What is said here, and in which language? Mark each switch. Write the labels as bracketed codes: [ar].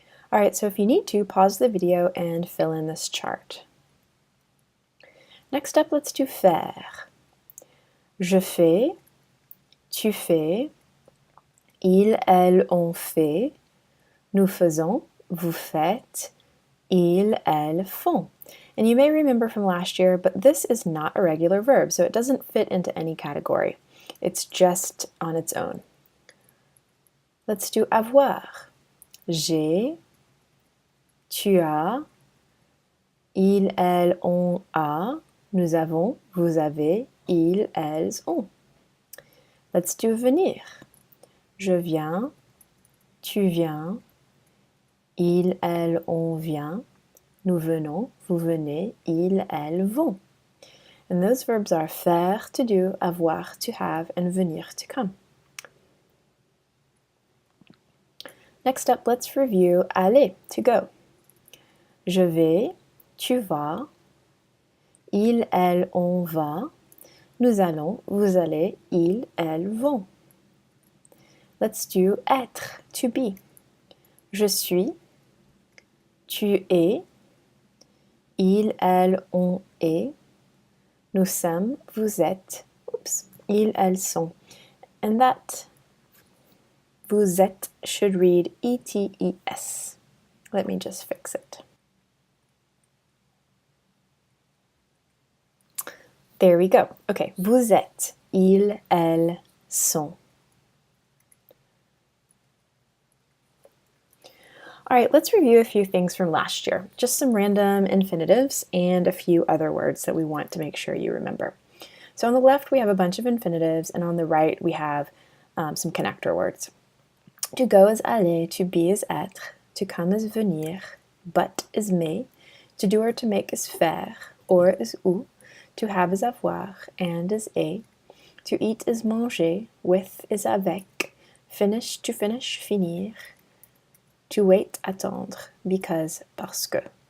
[en] Alright, so if you need to, pause the video and fill in this chart. Next up, let's do [fr] faire. Je fais, tu fais, il, elle, on fait, nous faisons, vous faites, ils, elles font. [en] And you may remember from last year, but this is not a regular verb, so it doesn't fit into any category. It's just on its own. Let's do avoir. [fr] J'ai, tu as, il, elle, on a, nous avons, vous avez, ils, elles ont. [en] Let's do [fr] venir. Je viens, tu viens, il, elle, on vient, nous venons, vous venez, ils, elles vont. [en] And those verbs are faire, to do, avoir, to have, and venir, to come. Next up, let's review aller, to go. [fr] Je vais, tu vas, il, elle, on va, nous allons, vous allez, ils, elles vont. [en] Let's do [fr] être, [en] to be. [fr] Je suis, tu es, il, elle, on est, nous sommes, vous êtes, ils, elles sont. [en] And that vous êtes should read E-T-E-S. Let me just fix it. There we go. Okay, [fr] vous êtes, ils, elles sont. [en] All right, let's review a few things from last year. Just some random infinitives and a few other words that we want to make sure you remember. So on the left, we have a bunch of infinitives, and on the right, we have some connector words. To go is aller, to be is être, to come is venir, but is mais, to do or to make is faire, or is ou, to have is avoir, and is et, to eat is manger, with is avec, finish to finish, finir, to wait, attendre, because, parce que.